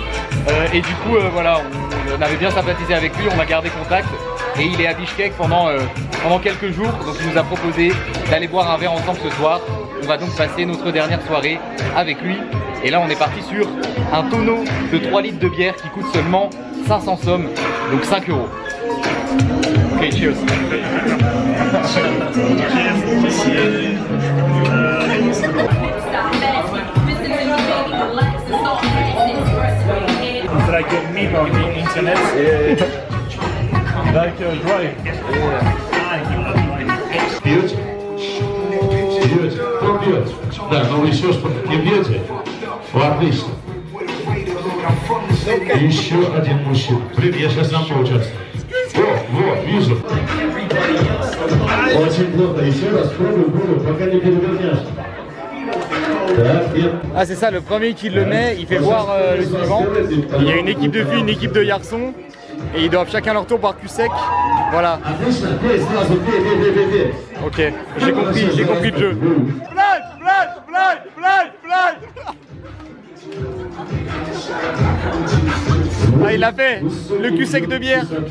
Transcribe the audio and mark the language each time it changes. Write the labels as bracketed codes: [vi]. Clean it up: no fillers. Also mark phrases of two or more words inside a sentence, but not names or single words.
[fr] Et du coup, voilà, on avait bien sympathisé avec lui, on a gardé contact. Et il est à Bishkek pendant quelques jours, donc il nous a proposé d'aller boire un verre ensemble ce soir. On va donc passer notre dernière soirée avec lui. Et là on est parti sur un tonneau de 3 litres de bière qui coûte seulement 500 sommes, donc 5 €. [en] Ok, cheers. It's like a meme on the internet. Like a drive. [ru] Пьете? Пьете? Кто пьет? Да, но вы еще что не пьете? Отлично. Еще один мужчина. Блин, я сейчас сам поучаствую. Вот, вижу. Очень плохо. Еще раз пробую, пока не перевернешь. [fr] Ah, c'est ça, le premier qui le met, il fait boire le suivant. Il y a une équipe de filles, une équipe de garçons. Et ils doivent chacun leur tour boire cul sec. Voilà. Ok, j'ai compris le jeu. Ah, il l'a fait, le cul sec de bière.